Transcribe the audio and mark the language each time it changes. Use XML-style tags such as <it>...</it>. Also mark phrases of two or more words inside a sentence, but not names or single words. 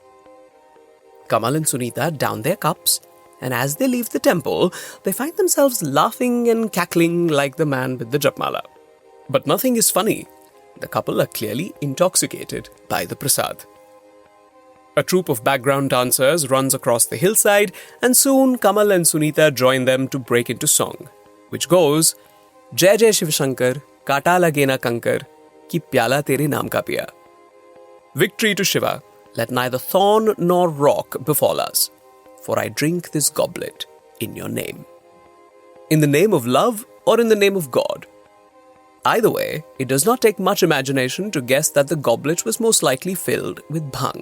<en>Kamal and Sunita down their cups, and as they leave the temple, they find themselves laughing and cackling like the man with the japmala. But nothing is funny. The couple are clearly intoxicated by the prasad. A troupe of background dancers runs across the hillside, and soon Kamal and Sunita join them to break into song, which goes,</en> <hi>जय जय शिव शंकर, काँटा लगे न कंकर, कि प्याला तेरे नाम का पिया.</hi> <en>Victory to Shiva, let neither thorn nor rock befall us, for I drink this goblet in your name. In the name of love or in the name of God? Either way, it does not take much imagination to guess that the goblet was most likely filled with bhang.</en>